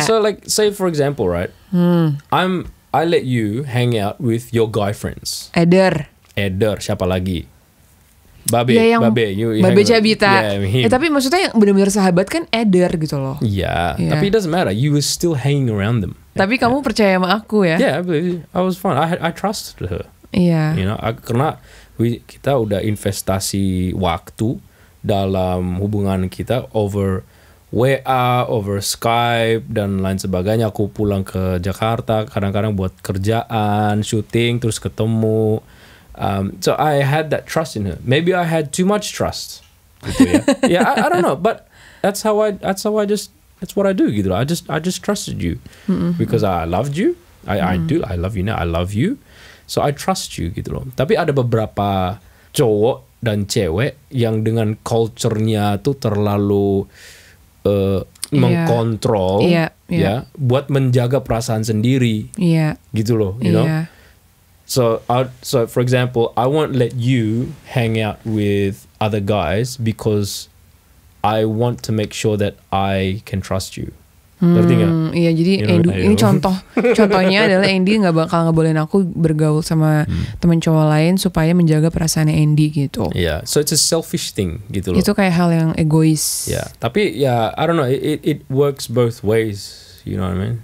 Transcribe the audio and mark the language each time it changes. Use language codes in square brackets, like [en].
[en] So like say for example right, I let you hang out with your guy friends. [id] Eder siapa lagi? Babe Cabita. Tapi maksudnya yang benar-benar sahabat kan Eder gitu loh. Tapi [en] it doesn't matter. You were still hanging around them. [id] Tapi kamu percaya sama aku ya? [en] I believe I was fine. I trusted her. You [id] know, karena kita udah investasi waktu dalam hubungan kita [en] over WA, over Skype [id] dan lain sebagainya. Aku pulang ke Jakarta kadang-kadang buat kerjaan, syuting, terus ketemu. [en] So I had that trust in her. Maybe I had too much trust. [id] Gitu ya. [en] I don't know, but that's what I do [id] gitu. [en] I just trusted you because I loved you. I love you now. I love you. So I trust you [id] gitu loh. Tapi ada beberapa cowok dan cewek yang dengan culture-nya tuh terlalu mengkontrol ya buat menjaga perasaan sendiri. Gitu loh, [en] you know. So for example, I won't let you hang out with other guys because I want to make sure that I can trust you. [id] Ngerti gak? Iya, jadi ini contohnya adalah Andy nggak bakal ngebolehin aku bergaul sama teman cowok lain supaya menjaga perasaannya Andy gitu. [en] So it's a selfish thing [id] gitu loh. Itu kayak hal yang egois. Tapi [en] I don't know, it works both ways. You know what I mean?